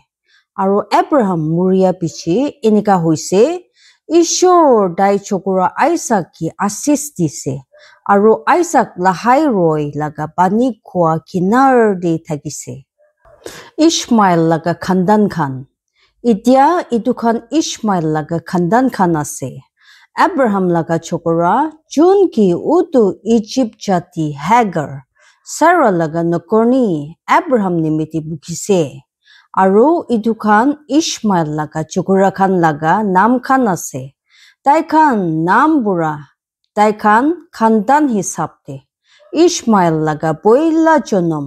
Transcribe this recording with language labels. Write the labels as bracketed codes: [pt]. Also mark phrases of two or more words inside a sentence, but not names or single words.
[nag] Aru Abraham muria pichi inika hoise Ishor dai chokura Isaac ki asis dise. Aru Isaac lahai roi laga bani khwa kinar de thagise. Ishmael laga khandan khan. Itia itu khan Ishmael laga khandan khan ase. Abraham laga chokora jun ki utu Egypt jati Hagar. Sarah laga nokorni Abraham nimiti bukise. Aru itu khan Ishmael laga chokora khan laga nam khan ase. Tai khan nam bura. Tai khan khandan hisapte. Ishmael laga poila jonom.